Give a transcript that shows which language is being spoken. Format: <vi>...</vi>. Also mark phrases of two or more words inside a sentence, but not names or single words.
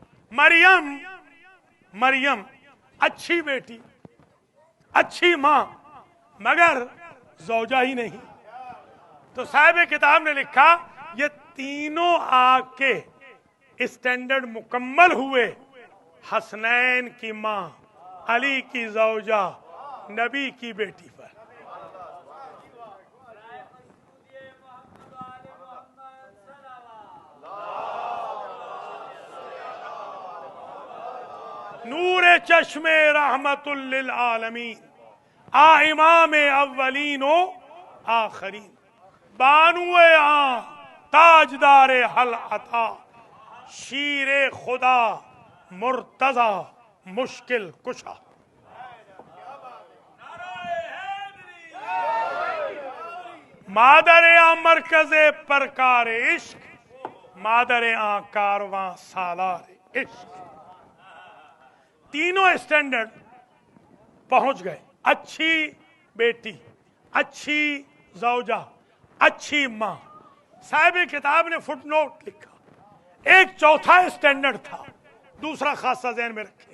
<ur>مریم اچھی بیٹی، اچھی ماں، مگر زوجہ ہی نہیں. تو صاحب کتاب نے لکھا یہ تینوں آ کے اسٹینڈرڈ مکمل ہوئے حسنین کی ماں، علی کی زوجہ، نبی کی بیٹی پر.</ur> <fa>نور چشم رحمت للعالمین، امام اولین و آخرین، بانو تاجدار حل عطا، شیر خدا مرتضی مشکل کشا. مادر مرکز پرکار عشق، مادر کارواں سالار عشق.</fa> <ur>تینوں اسٹینڈرڈ پہنچ گئے. اچھی بیٹی، اچھی زوجہ، اچھی ماں. صاحب کتاب نے</ur> <en>foot note</en> <ur>لکھا ایک چوتھا اسٹینڈرڈ تھا، دوسرا خاصہ ذہن میں رکھے.</ur>